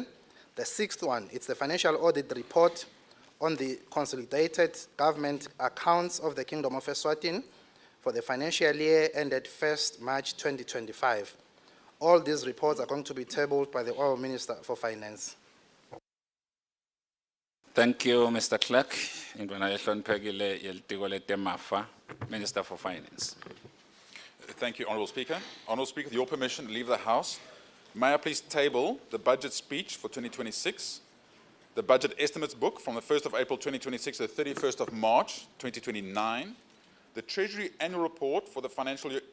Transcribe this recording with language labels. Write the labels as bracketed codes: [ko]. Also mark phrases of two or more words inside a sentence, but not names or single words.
[en] The sixth one, it's the Financial Audit Report on the Consolidated Government Accounts of the Kingdom of Eswatini for the financial year ended 1st March 2025. All these reports are going to be tabled by the Honourable Minister for Finance. Thank you, Mr. Clerk. [ss] Indwana ehloniphekile yelitiko letemafa, [en] Minister for Finance. Thank you, Honourable Speaker. Honourable Speaker, with your permission to leave the House, may I please table the budget speech for 2026, the budget estimates book from the 1st of April 2026 to the 31st of March 2029, the Treasury Annual Report for the financial year